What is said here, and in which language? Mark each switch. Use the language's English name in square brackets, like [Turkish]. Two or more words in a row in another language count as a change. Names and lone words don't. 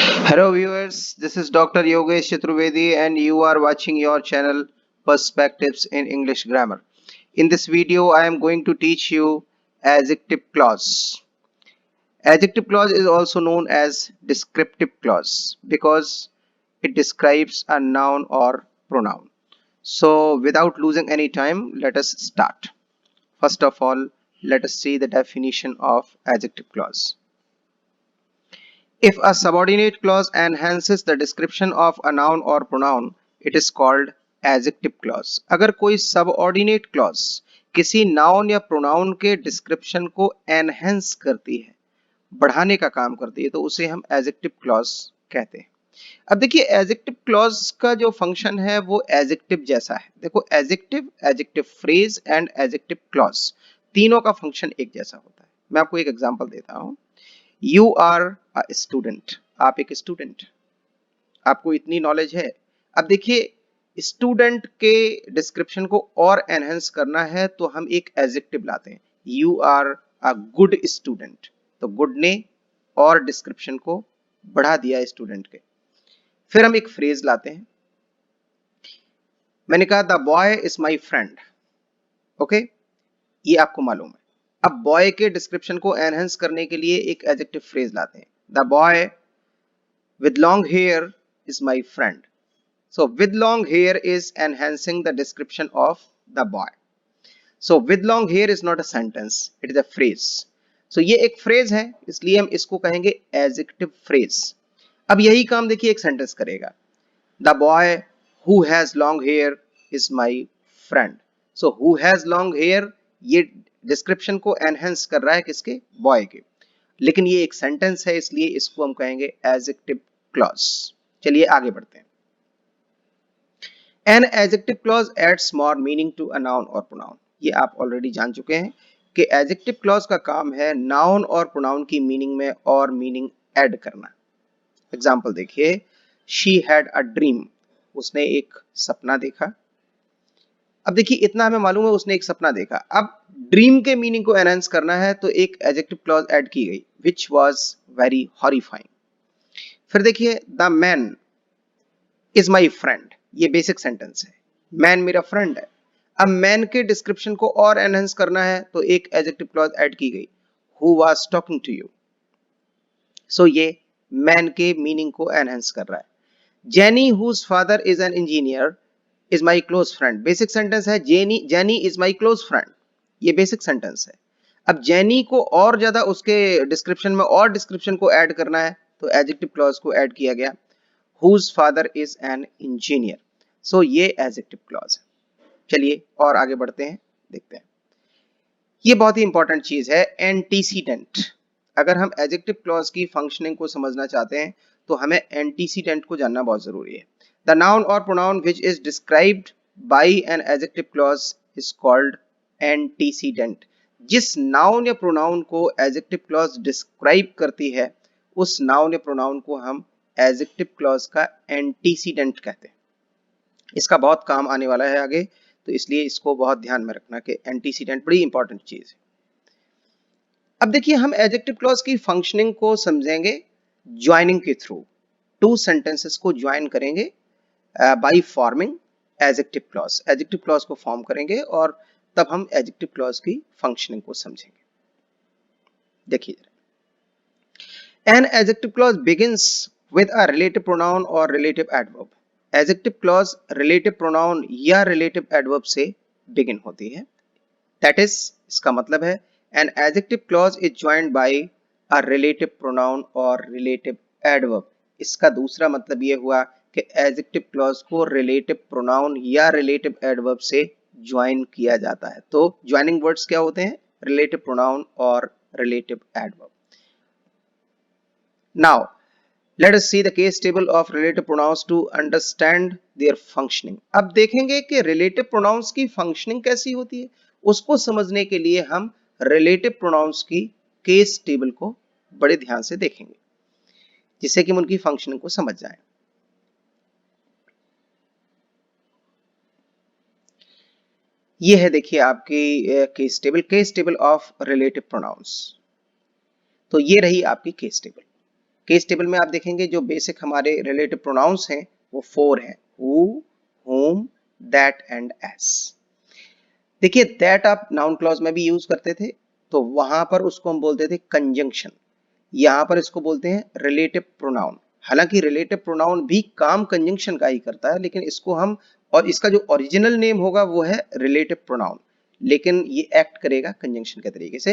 [English] Hello viewers, this is Dr. Yogesh Chaturvedi and you are watching your channel Perspectives in English Grammar. In this video, I am going to teach you adjective clause. Adjective clause is also known as descriptive clause because it describes a noun or pronoun. So without losing any time, let us start. First of all, let us see the definition of adjective clause. If a subordinate clause enhances the description of a noun or pronoun, it is called adjective clause. [Hindi] अगर कोई [English] subordinate clause [Hindi] किसी noun या pronoun के description को enhance करती है, बढ़ाने का काम करती है, तो उसे हम [English] adjective clause [Hindi] कहते हैं। अब देखिए [English] adjective clause [Hindi] का जो function है वो adjective जैसा है। देखो [English] adjective, adjective phrase and adjective clause [Hindi] तीनों का function एक जैसा होता है। मैं आपको एक example देता हूँ। [English] You are a student. [Hindi] आप एक स्टूडेंट, आपको इतनी नॉलेज है। अब देखिए स्टूडेंट के डिस्क्रिप्शन को और एनहेंस करना है तो हम एक एडजेक्टिव लाते हैं। [English] You are a good student. [Hindi] तो गुड ने और डिस्क्रिप्शन को बढ़ा दिया स्टूडेंट के। फिर हम एक फ्रेज लाते हैं। [English] मैंने कहा the boy is my friend. [Hindi] ओके, ये आपको मालूम है। अब बॉय के डिस्क्रिप्शन को एनहेंस करने के लिए एक [English] adjective phrase [Hindi] लाते हैं। [English] the boy with long hair is my friend. So with long hair is enhancing the description of the boy. So with long hair is not a sentence, it is a phrase. [Hindi] So ये एक phrase है, इसलिए हम इसको कहेंगे [English] adjective phrase. [Hindi] अब यही काम देखिए एक sentence करेगा। [English] The boy who has long hair is my friend. So who has long hair [Hindi] ये description को enhance कर रहा है किसके? Boy के। लेकिन ये एक sentence है इसलिए इसको हम कहेंगे [English] adjective clause. [Hindi] चलिए आगे बढ़ते हैं। [English] An adjective clause adds more meaning to a noun or pronoun. [Hindi] ये आप ऑलरेडी जान चुके हैं कि [English] adjective clause [Hindi] का काम है noun और pronoun की meaning में और meaning add करना। एग्जाम्पल देखिए, [English] she had a dream. [Hindi] उसने एक सपना देखा। अब देखिए इतना हमें मालूम है उसने एक सपना देखा। अब ड्रीम के मीनिंग को एनहांस करना है तो एक [English] adjective clause add [Hindi] की गई, [English] which was very horrifying. [Hindi] फिर देखिए [English] the man is my friend, [Hindi] ये [English] basic sentence [Hindi] है, मैन मेरा फ्रेंड है। अब मैन के डिस्क्रिप्शन को और एनहांस करना है तो एक [English] adjective clause add [Hindi] की गई, [English] who was talking to you. [Hindi] सो ये मैन के मीनिंग को एनहांस कर रहा है। [English] Jenny whose father is an engineer is my close friend, basic sentence है, Jenny is my close friend, ये basic sentence है। [Hindi] अब जेनी को और ज्यादा उसके डिस्क्रिप्शन में और डिस्क्रिप्शन को ऐड करना है तो [English] adjective clause [Hindi] को ऐड किया गया, [English] whose father is an engineer. [Hindi] So ये [English] adjective clause [Hindi] है। चलिए और आगे बढ़ते हैं, देखते हैं। ये बहुत ही इंपॉर्टेंट चीज है, एंटीसीडेंट। अगर हम [English] adjective clause [Hindi] की फंक्शनिंग को समझना चाहते हैं तो हमें एंटीसीडेंट को जानना बहुत जरूरी है। [English] the noun or pronoun which is described by an adjective clause is called antecedent. [Hindi] जिस नाउन या प्रोनाउन को [English] adjective clause [Hindi] डिस्क्राइब करती है उस नाउन या प्रोनाउन को हम [English] adjective clause [Hindi] का एंटीसीडेंट कहते हैं। इसका बहुत काम आने वाला है आगे, तो इसलिए इसको बहुत ध्यान में रखना कि एंटीसीडेंट बड़ी इंपॉर्टेंट चीज है। अब देखिए हम [English] adjective clause [Hindi] की फंक्शनिंग को समझेंगे ज्वाइनिंग के थ्रू। [English] two sentences [Hindi] को ज्वाइन करेंगे [English] by forming adjective clause. adjective clause [Hindi] को फॉर्म करेंगे और तब हम [English] adjective clause [Hindi] की फंक्शनिंग को समझेंगे। देखिए, [English] an adjective clause begins with a relative pronoun or relative adverb. Adjective clause relative pronoun [Hindi] या [English] relative adverb [Hindi] से begin होती है। [English] That is, [Hindi] इसका मतलब है [English] an adjective clause is joined by a relative pronoun or relative adverb. [Hindi] इसका दूसरा मतलब ये हुआ कि [English] adjective clause [Hindi] को [English] relative pronoun [Hindi] या [English] relative adverb [Hindi] से join किया जाता है। तो [English] joining words [Hindi] क्या होते हैं? [English] Relative pronoun और relative adverb. Now, let us see the case table of relative pronouns to understand their functioning. [Hindi] अब देखेंगे कि [English] relative pronouns [Hindi] की functioning कैसी होती है। उसको समझने के लिए हम [English] relative pronouns [Hindi] की [English] case table [Hindi] को बड़े ध्यान से देखेंगे जिससे कि हम उनकी functioning को समझ जाएं। ये है देखिए आपकी [English] case table of relative pronouns. [Hindi] तो ये रही आपकी [English] case table. case table [Hindi] में आप देखेंगे जो बेसिक हमारे [English] relative pronouns [Hindi] हैं वो 4 हैं, [English] हु, whom, that एंड as। [Hindi] देखिए दैट आप [English] noun clause [Hindi] में भी यूज करते थे, तो वहां पर उसको हम बोलते थे कंजंक्शन, यहां पर इसको बोलते हैं [English] relative pronoun. [Hindi] हालांकि [English] relative pronoun [Hindi] भी काम कंजंक्शन का ही करता है, लेकिन इसको हम, और इसका जो [English] original name [Hindi] होगा वो है [English] relative pronoun, [Hindi] लेकिन ये एक्ट करेगा कंजंक्शन के तरीके से।